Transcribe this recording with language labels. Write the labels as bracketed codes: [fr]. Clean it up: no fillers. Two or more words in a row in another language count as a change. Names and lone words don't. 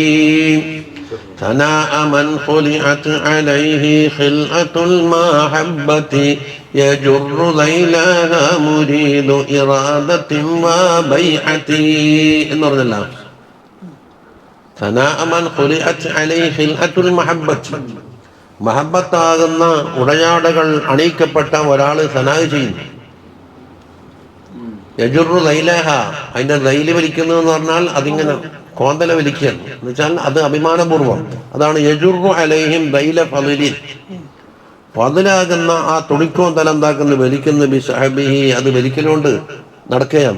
[ar] ثناء من خلعت عليه خلعة المحبة يجر ليلها مريد إرادة وبيعة. إن رضي الله ثناء من خلعت عليه خلعة المحبة, [ml] മഹബത്താകുന്ന ഉടയാടകൾ അണിയിക്കപ്പെട്ട ഒരാൾ സനാഹ് ചെയ്യുന്നു. [ar] يجر ليلها, [ml] അതിന്റെ ലൈല് വലിക്കുന്നു എന്ന് പറഞ്ഞാൽ അതിങ്ങനെ കോന്തല വലിക്കുകയാണ് എന്ന് വെച്ചാൽ അത് അഭിമാനപൂർവ്വം. അതാണ് [ar] يجر عليهم ليل فضيلن, [ml] ഫളിലാകുന്ന ആ തുണിക്കോന്തല എന്താക്കുന്നു വലിക്കുന്നു [ar] ب سحبه, [ml] അത് വലിക്കലുകൊണ്ട് നടക്കുകയാണ്.